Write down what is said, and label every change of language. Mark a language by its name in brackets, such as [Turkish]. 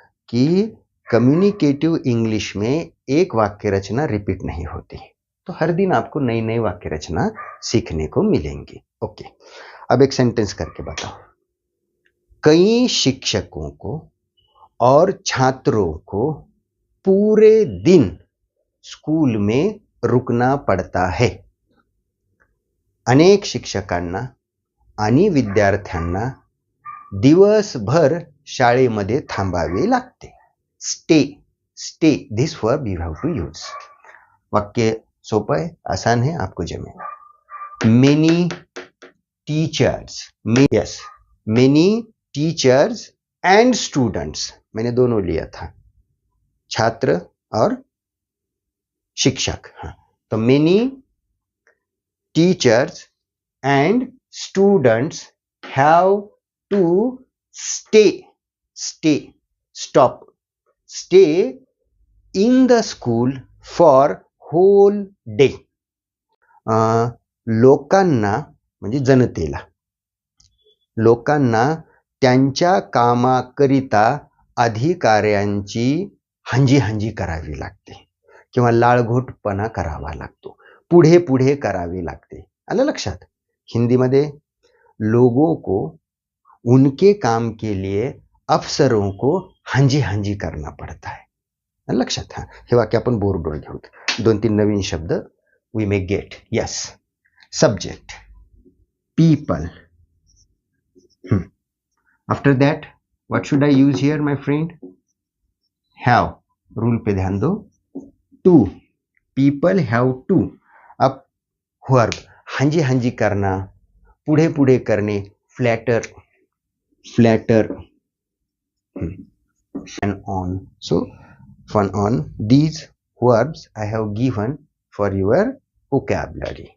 [Hindi] कि communicative English में एक वाक्य रचना रिपीट नहीं होती, तो हर दिन आपको नई नई वाक्य रचना सीखने को मिलेंगी। ओके, अब एक सेंटेंस करके बताओ। कई शिक्षकों को और छात्रों को पूरे दिन स्कूल में रुकना पडता है। [Marathi] अनेक शिक्षकांना आणि विद्यार्थ्यांना दिवसभर शाळेमध्ये थांबावे लागते। [English] Stay, stay, this verb you have to use. [Hindi] वाक्य सोपं है, आसान है, आपको जमेगा। [English] many teachers, yes, many teachers and students, [Hindi] मैंने दोनों लिया था, छात्र और शिक्षक। हाँ, तो [English] Many teachers and students have to stay, stay, stop, stay in the school for whole day. [Marathi] लोकांना म्हणजे जनतेला, लोकांना त्यांच्या कामाकरिता अधिकाऱ्यांची हंजी करावी लागते किंवा लाळघोटपणा करावा लागतो, पुढे पुढे करावे लागते। आलं लक्षात? [Hindi] हिंदी में लोगों को उनके काम के लिए अफसरों को हंजी करना पड़ता है। [Marathi] लक्षात? हाँ, हे वाक्य आपण बोर्डवर घेऊत। 2-3 नवीन शब्द [English] We may get. Yes, subject people. After that what should I use here my friend? Have, [Hindi] rule पे ध्यान दो। [English] To, people have to. [Hindi] अब वर्ब हंजी करना, [Marathi] पुढे पुढे करने, [Hindi] flatter, flatter, fun on. [English] So fun on, these verbs I have given for your vocabulary.